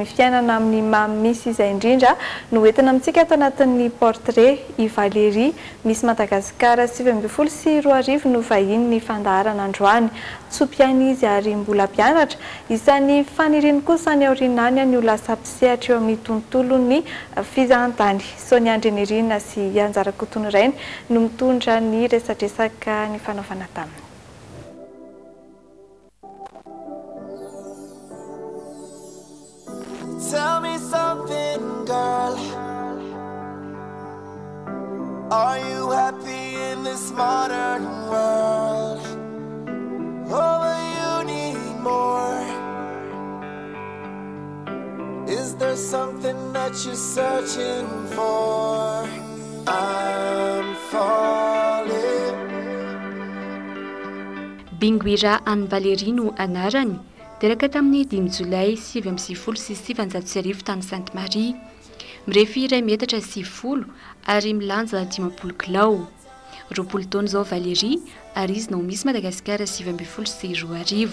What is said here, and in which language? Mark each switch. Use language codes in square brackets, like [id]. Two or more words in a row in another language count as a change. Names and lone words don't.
[mg] fiainana amin'ny mamamisy izay indrindra no entina amintsika ato anatin'ny portrait i Valérie Miss Madagasikara 2024 no vahiny ny fandaharana androany tso-piaina izy ary mbola mpianatra isan'ny faniriany kosa ny aorinany ny ho lasa mpisehatra eo amin'ny tontolon'ny fizahantany Sonia Andrenirina sy Anjara Kotonirainy no mitondra ny resadresaka ny fanaovana taminy. [en] Tell me something, girl. Are you happy in this modern world? Or will you need more? Is there something that you're searching for? I'm falling. [mg] Binguira Anne Valérie no anarany. Teraka tamin'ny 5 Jolay 2024 tany Sainte-Marie. Mirefy 2 metatra 20 ary milanja 50 kilao. 20 taona zao Valérie ary izy no Miss Madagasikara 2024.